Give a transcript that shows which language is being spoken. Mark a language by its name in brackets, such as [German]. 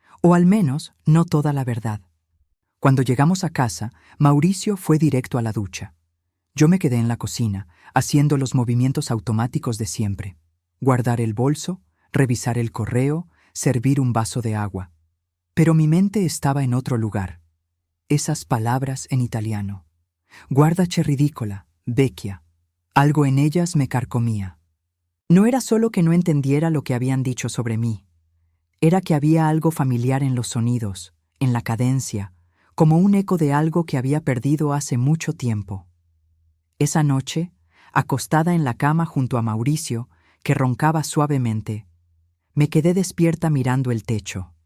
[Spanish] O al menos, no toda la verdad. Cuando llegamos a casa, Mauricio fue directo a la ducha. Yo me quedé en la cocina, haciendo los movimientos automáticos de siempre. Guardar el bolso, revisar el correo, servir un vaso de agua. Pero mi mente estaba en otro lugar. Esas palabras en italiano. [Italian] «Guarda che ridicola, vecchia». [Spanish] Algo en ellas me carcomía. No era solo que no entendiera lo que habían dicho sobre mí. Era que había algo familiar en los sonidos, en la cadencia, como un eco de algo que había perdido hace mucho tiempo. Esa noche, acostada en la cama junto a Mauricio, que roncaba suavemente, me quedé despierta mirando el techo.